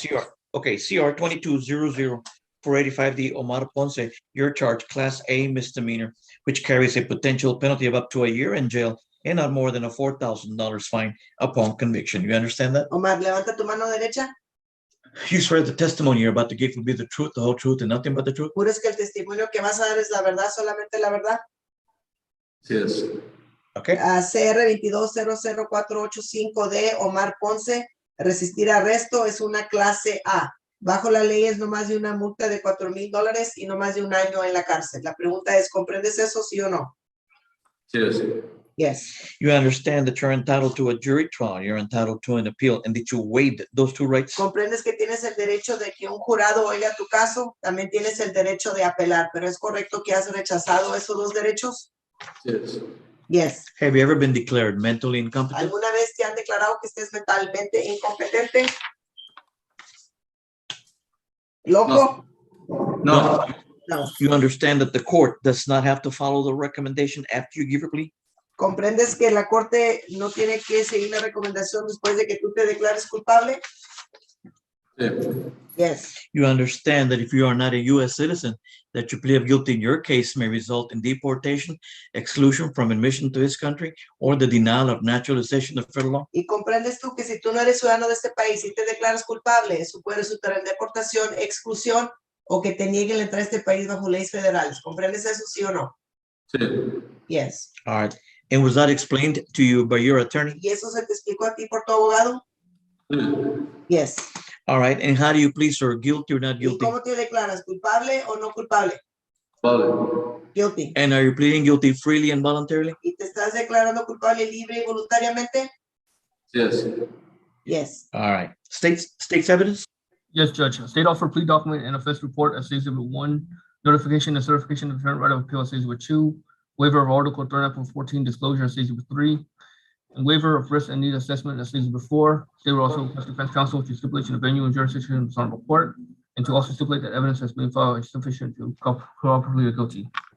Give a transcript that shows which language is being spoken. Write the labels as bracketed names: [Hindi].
[English] CR 2200 485D Omar Ponce, your charge, Class A misdemeanor, which carries a potential penalty of up to a year in jail and not more than a $4,000 fine upon conviction. You understand that? [Spanish] Omar, levanta tu mano derecha. [English] You swear the testimony you're about to give will be the truth, the whole truth, and nothing but the truth? [Spanish] ¿Juras que el testimonio que vas a dar es la verdad, solamente la verdad? [English] Yes. Okay. [Spanish] CR 22000485D Omar Ponce, resistir arresto es una clase A. Bajo la ley es no más de una multa de $4,000 y no más de un año en la cárcel. La pregunta es, ¿comprendes eso, sí o no? [English] Yes. Yes. You understand that you're entitled to a jury trial, you're entitled to an appeal, and that you waived those two rights? [Spanish] ¿Comprendes que tienes el derecho de que un jurado oiga tu caso? También tienes el derecho de apelar, pero ¿es correcto que has rechazado esos dos derechos? [English] Yes. Yes. Have you ever been declared mentally incompetent? [Spanish] ¿Alguna vez te han declarado que estés mentalmente incompetente? ¿Loco? No. No. [English] You understand that the court does not have to follow the recommendation after you give your plea? [Spanish] ¿Comprendes que la corte no tiene que seguir la recomendación después de que tú te declares culpable? [English] Yes. You understand that if you are not a U.S. citizen, that your plea of guilty in your case may result in deportation, exclusion from admission to this country, or the denial of naturalization of federal law? [Spanish] Y comprendes tú que si tú no eres ciudadano de este país y te declaras culpable, eso puede resultar en deportación, exclusión o que te nieguen la entrada a este país bajo leyes federales. ¿Comprendes eso, sí o no? Sí. [English] Yes. All right. And was that explained to you by your attorney? [Spanish] ¿Y eso se te explicó a ti por tu abogado? Sí. [English] Yes. All right. And how do you plead, sir? Guilty or not [Spanish] ¿Y [English] guilty? [Spanish] cómo te declaras? ¿Culpable o no culpable? Vale. [English] Guilty. And are you pleading guilty freely and voluntarily? [Spanish] ¿Y te estás declarando culpable libre y voluntariamente? [English] Yes. Yes. All right. State's evidence? Yes, Judge. State offer plea document and offense report as Exhibit 1, notification and certification of defendant right of appeal as Exhibit 2, waiver of Article 39.14 disclosure as Exhibit 3, and waiver of risk and need assessment as Exhibit 4. State will also request defense counsel to stipulate the venue and jurisdiction of the honorable court, and to also stipulate that evidence has been filed is sufficient to properly guilty.